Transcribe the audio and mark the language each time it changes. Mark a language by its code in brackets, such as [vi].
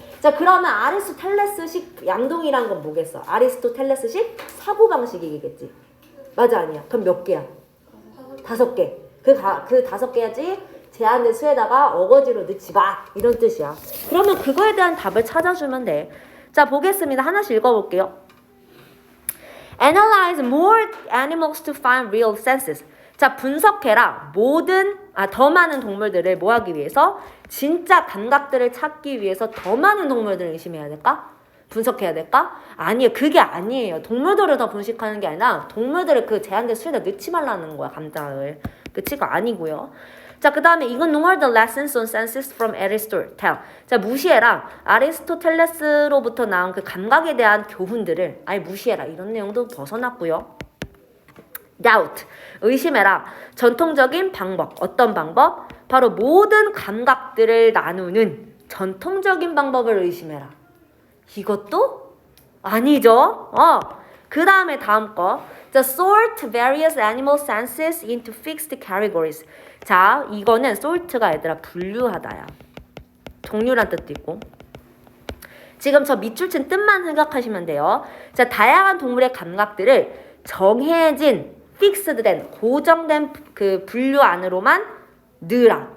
[ko] 자, 그러면 아리스토텔레스식 양동이란 건 뭐겠어? 아리스토텔레스식 사고방식이겠지. 맞아, 아니야? 그럼 몇 개야? 5개. 그 5개야지 제한된 수에다가 어거지로 넣지 마. 이런 뜻이야. 그러면 그거에 대한 답을 찾아주면 돼. 자, 보겠습니다. 하나씩 읽어볼게요. [en] Analyze more animals to find real senses. [ko] 자, 분석해라. 더 많은 동물들을 뭐 하기 위해서? 진짜 감각들을 찾기 위해서 더 많은 동물들을 의심해야 될까? 분석해야 될까? 아니에요. 그게 아니에요. 동물들을 더 분석하는 게 아니라 동물들을 그 제한된 수에다 넣지 말라는 거야. 감각을. 그치가 아니고요. 자, 그 다음에 [en] ignore the lessons on senses from Aristotle. [ko] 자, 무시해라. 아리스토텔레스로부터 나온 그 감각에 대한 교훈들을 아예 무시해라. 이런 내용도 벗어났고요. doubt, 의심해라. 전통적인 방법, 어떤 방법? 바로 모든 감각들을 나누는 전통적인 방법을 의심해라. 이것도 아니죠. 그 다음에 다음 거. [en] The sort various animal senses into fixed categories. [ko] 자, 이거는 sort가 얘들아 분류하다야. 종류란 뜻도 있고. 지금 저 밑줄 친 뜻만 생각하시면 돼요. 자, 다양한 동물의 감각들을 정해진 픽스드된 고정된 그 분류 안으로만 넣으라.